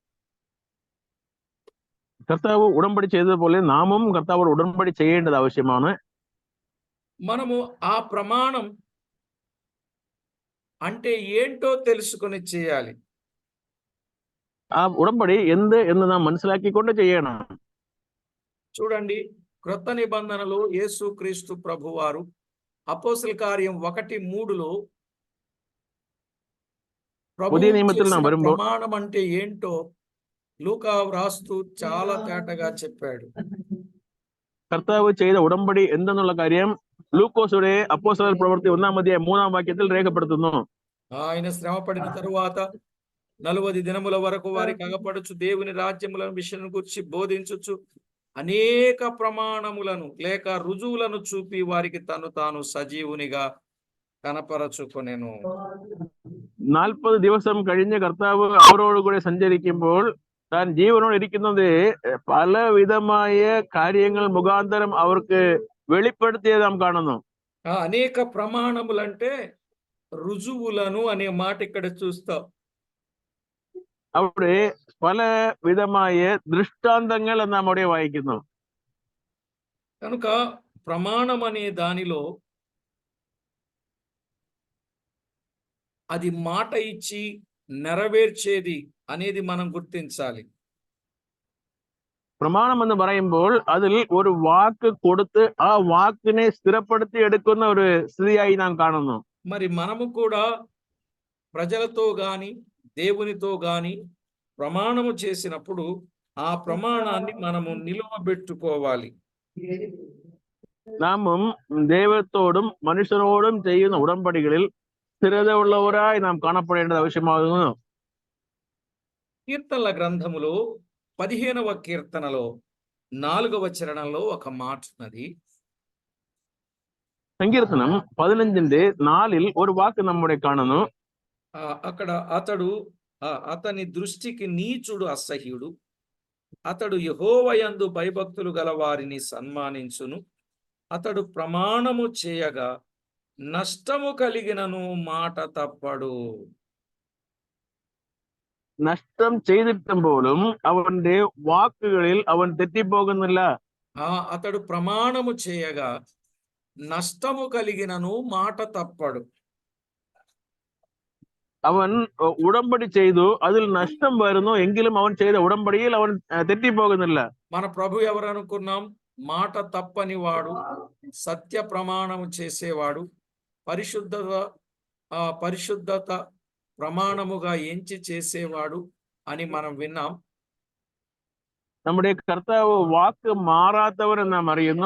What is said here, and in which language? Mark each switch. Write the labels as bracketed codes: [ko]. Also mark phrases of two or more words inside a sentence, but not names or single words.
[ml] കർത്താവ് ഉടമ്പടി ചെയ്തതുപോലെ നാമും കർത്താവോട് ഉടമ്പടി ചെയ്യേണ്ടത് ആവശ്യമാണ്. [te] మనము ఆ ప్రమాణం అంటే ఏంటో తెలుసుకొని చేయాలి. [ml] ആ ഉടമ്പടി എന്ത് എന്ന് നാം മനസ്സിലാക്കിക്കൊണ്ട് ചെയ്യണം. [te] చూడండి, క్రొత్త నిబంధనలో యేసుక్రీస్తు ప్రభువారు అపోస్తల కార్యం 1:3 [ml] പുതിയ നിയമത്തിൽ നാം വരുമ്പോൾ [te] ప్రమాణం అంటే ఏంటో లూకా వ్రాస్తూ చాలా తేటగా చెప్పాడు. [ml] കർത്താവ് ചെയ്ത ഉടമ്പടി എന്തെന്നുള്ള കാര്യം ലൂക്കോസുടെ അപ്പോസ്തലർ പ്രവൃത്തി 1-3 രേഖപ്പെടുത്തുന്നു. [te] ఆయన శ్రమ పడిన తరువాత 40 దినముల వరకు వారికి అగపడుచు దేవుని రాజ్యములను విషయం గురించి బోధించుచు అనేక ప్రమాణములను లేక రుజువులను చూపి వారికి తాను సజీవునిగా കനപ്പറച്ചുകൊനേനു. [ml] 40 ദിവസം കഴിഞ്ഞ് കർത്താവ് അവരോടുകൂടെ സഞ്ചരിക്കുമ്പോൾ താൻ ജീവനോട് ഇരിക്കുന്നത് പലവിധമായ കാര്യങ്ങൾ മുഖാന്തരം അവർക്ക് వెళిపెడితేది నాం കാണുന്നു. [te] అనేక ప్రమాణములంటే రుజువులను అనే మాట ఇక్కడ చూస్తాం. [ml] അവിടെ പല വിധമായ ദൃഷ്ടാന്തങ്ങൾ നാം അവിടെ വായിക്കുന്നു. [te] కనుక ప్రమాణం అనే దానిలో అది మాట ఇచ్చి నెరవేర్చేది అనేది మనం గుర్తించాలి. [ml] പ്രമാണം എന്ന് പറയുമ്പോൾ അതിൽ ഒരു വാക്ക് കൊടുത്ത് ആ വാക്കിനെ സ്ഥിരപ്പെടുത്തി എടുക്കുന്ന ഒരു സ്ഥിതിയായി നാം കാണുന്നു. [te] మరి మనము కూడా ప్రజలతో గాని దేవునితో గాని ప్రమాణము చేసినప్పుడు ఆ ప్రమాణాన్ని మనము నిలువబెట్టుకోవాలి. [ml] നാമും ദൈവത്തോടും മനുഷ്യരോടും ചെയ്യുന്ന ഉടമ്പടികളിൽ സ്ഥിരത ഉള്ളവരായി നാം കാണപ്പെടേണ്ടത് ആവശ്യമാകുന്നു. [te] కీర్తనల గ్రంథములో 15వ కీర్తనలో 4వ చరణంలో ఒక మాట ఉన్నది. [ml] സങ്കീർത്തനം 15:4 ഒരു വാക്ക് നമ്മുടെ കാണുന്നു. [te] అక్కడ అతని దృష్టికి నీచుడు అసహ్యుడు, అతడు యెహోవాయందు భయభక్తులు గల వారిని సన్మానించును, అతడు ప్రమాణము చేయగా నష్టము కలిగినను మాట తప్పడు. [ml] നഷ്ടം ചെയ്തിട്ടും പോലും അവന്റെ വാക്കുകളിൽ അവൻ തെറ്റിപ്പോകുന്നില്ല. [te] అతడు ప్రమాణము చేయగా నష్టము కలిగినను మాట తప్పడు. [ml] അവൻ ഉടമ്പടി ചെയ്തു, അതിൽ നഷ്ടം വരുന്നു എങ്കിലും അവൻ ചെയ്ത ഉടമ്പടിയിൽ അവൻ തെറ്റിപ്പോകുന്നില്ല. [te] మన ప్రభు ఎవరు అనుకున్నాం? మాట తప్పని వాడు, సత్య ప్రమాణము చేసేవాడు, పరిశుద్ధత ప్రమాణముగా ఎంచి చేసేవాడు అని మనం విన్నాం. [ml] നമ്മുടെ കർത്താവ് വാക്ക് മാറാത്തവനെന്ന് നാം അറിയുന്നു.